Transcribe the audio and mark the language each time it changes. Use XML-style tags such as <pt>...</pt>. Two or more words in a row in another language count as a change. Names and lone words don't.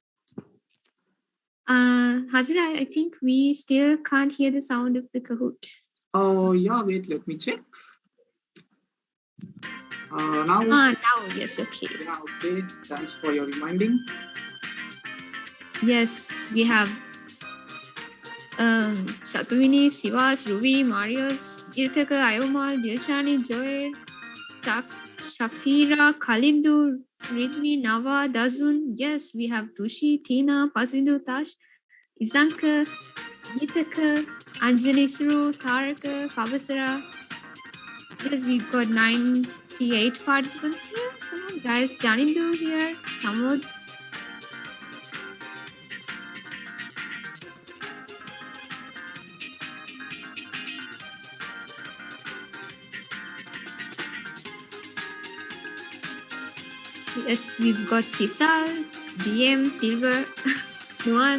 <en>Hazira, I think we still can't hear the sound of the Kahoot. Oh yeah, wait, let me check. Now. Now, yes, okay. Yeah, okay. Thanks for your reminding. Yes, we have Satuvini, Sivas, Ruby, Marius, Ithaka, Ayoma, Dilshani, Joy, Shafira, Kalindu, Ridmi, Nava, Dazun. Yes, we have Tushi, Tina, Pasindu, Tash, Izanka, Ithaka, Anjali Suru, Taraka, Pavasara. Yes, we've got 98 participants here. Come on, guys. Janindu here, Chamod. Yes, we've got Tisal, DM, Silver, Nuan.</en>